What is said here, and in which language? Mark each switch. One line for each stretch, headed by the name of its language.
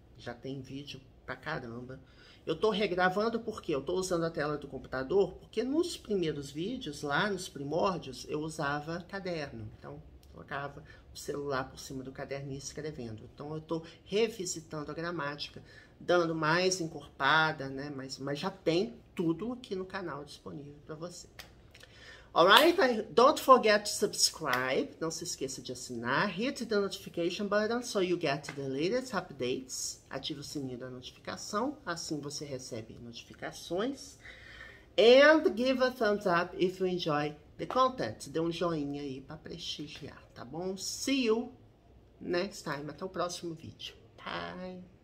Portuguese: Já tem vídeo pra caramba. Eu tô regravando porque eu tô usando a tela do computador, porque nos primeiros vídeos, lá nos primórdios, eu usava caderno. Então, colocava o celular por cima do caderninho escrevendo. Então, eu tô revisitando a gramática, dando mais encorpada, né? Mas já tem tudo aqui no canal disponível para você.
English: Alright, don't forget to subscribe.
Portuguese: Não se esqueça de assinar.
English: Hit the notification button so you get the latest updates.
Portuguese: Ative o sininho da notificação, assim você recebe notificações.
English: And give a thumbs up if you enjoy the content.
Portuguese: Dê um joinha aí para prestigiar, tá bom?
English: See you next time.
Portuguese: Até o próximo vídeo.
English: Bye!